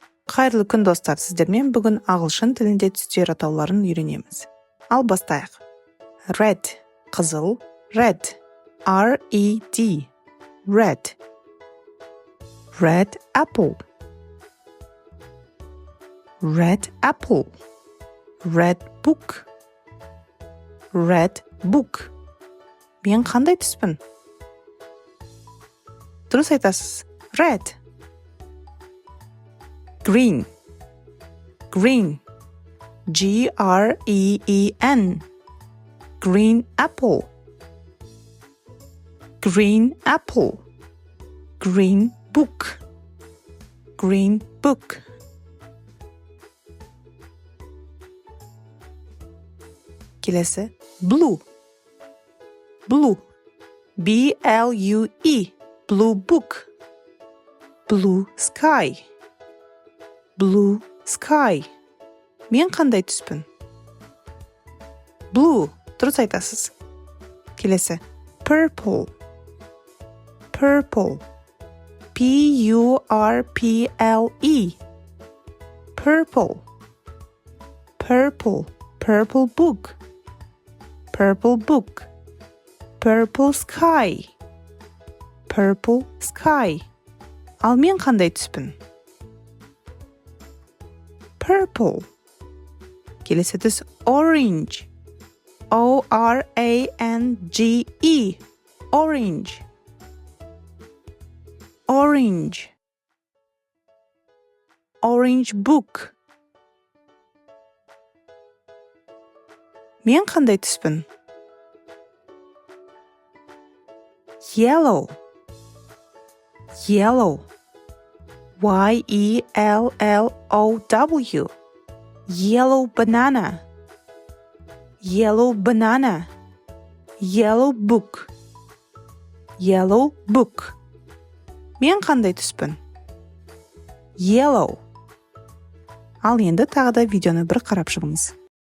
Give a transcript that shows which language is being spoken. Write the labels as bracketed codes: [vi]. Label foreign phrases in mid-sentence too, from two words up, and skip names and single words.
[kk] Қайырлы күн достар, сіздермен бүгін ағылшын тілінде түстер атауларын үйренеміз. Ал бастайық. [en] Red, қызыл, red, R-E-D, red. Red apple, red apple. Red book, red book. [kk] Мен қандай түспін? Дұрыс айтасыз. [en] Red. Green, green, G-R-E-E-N, green apple, green apple. Green book, green book. [kk] Келесі, [en] blue, blue, B-L-U-E, blue book. Blue sky, blue sky. [kk] Мен қандай түспін? Blue, дұрыс айтасыз. Келесі, [en] purple, purple, P-U-R-P-L-E, purple, purple, purple book, purple book. Purple sky, purple sky. [kk] Ал мен қандай түспін? Purple. Келесі түс [en] orange, O-R-A-N-G-E, orange, orange. Orange book. [kk] Мен қандай түспін? [en] Yellow, yellow, Y-E-L-L-O-W, yellow banana, yellow banana. Yellow book, yellow book. [kk] Мен қандай түспін? Yellow. Ал енді тағы да видеоны бір қарап шығыңыз.